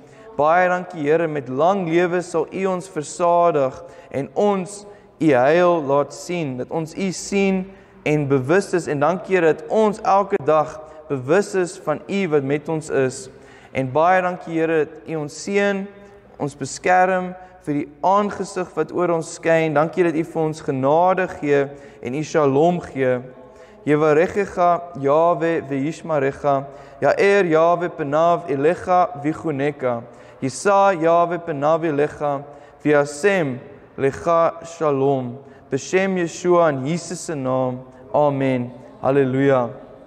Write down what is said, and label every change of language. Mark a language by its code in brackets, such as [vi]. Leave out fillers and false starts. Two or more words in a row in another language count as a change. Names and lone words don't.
[af] Baie dankie Here, met lang lewe sal U ons versadig en ons U heil laat sien, dat ons U sien en bewus is, en dankie Here dat ons elke dag bewus is van U wat met ons is. En baie dankie Here dat U ons seën, ons beskerm, vir die aangesig wat oor ons skyn. Dankie dat U vir ons genade gee en U shalom gee. [he] יברכך יהוה וישמרך יאר יהוה פניו אליך ויחנך ישא יהוה פניו אליך וישם לך שלום. בשם ישוע [af] in Jesus se naam. Amen. Halleluja.